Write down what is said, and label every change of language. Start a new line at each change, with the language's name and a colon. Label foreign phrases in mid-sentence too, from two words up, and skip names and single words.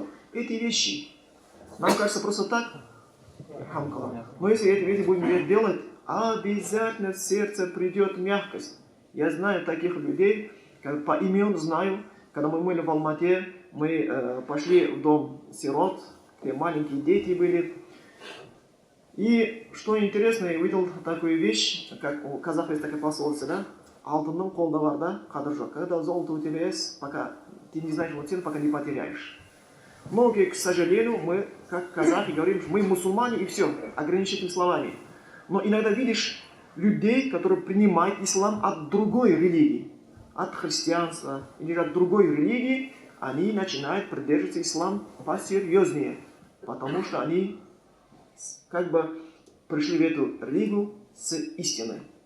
Russian: Эти вещи, нам кажется просто так, но если эти вещи будем делать, обязательно в сердце придет мягкость. Я знаю таких людей, как по имен знаю, когда мы были в Алмате, мы пошли в дом сирот, где маленькие дети были. И что интересно, я видел такую вещь, как у казахов есть такая пословица, да?
Kazakh: Алтынның қолда бар да, қадір жоқ.
Russian: Когда золото у тебя есть, пока ты не знаешь его цену, пока не потеряешь. Многие, к сожалению, мы, как казахи, говорим, мы мусульмане и все, ограничительными словами. Но иногда видишь людей, которые принимают ислам от другой религии, от христианства или от другой религии, они начинают придерживаться ислам посерьезнее, потому что они как бы пришли в эту религию с истиной.